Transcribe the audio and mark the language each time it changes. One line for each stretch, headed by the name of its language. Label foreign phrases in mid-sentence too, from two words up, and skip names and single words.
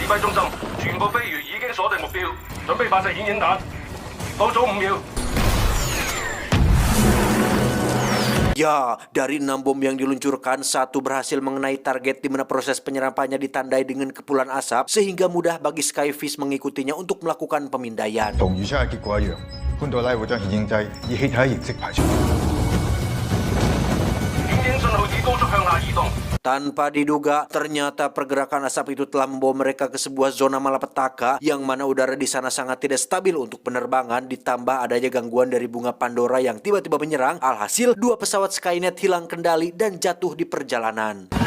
Indonesian: Ya, dari 6 bom yang diluncurkan, 1 berhasil mengenai target di mana proses penyerapannya ditandai dengan kepulan asap sehingga mudah bagi Skyfish mengikutinya untuk melakukan pemindaian.
Cantonese: 同預測嘅結果一樣，潘多拉會將顯影劑以氣體形式排出。顯影信號指高速向下移動。
Indonesian: Tanpa diduga, ternyata pergerakan asap itu telah membawa mereka ke sebuah zona malapetaka yang mana udara di sana sangat tidak stabil untuk penerbangan, ditambah adanya gangguan dari bunga Pandora yang tiba-tiba menyerang. Alhasil, 2 pesawat Skynet hilang kendali dan jatuh di perjalanan.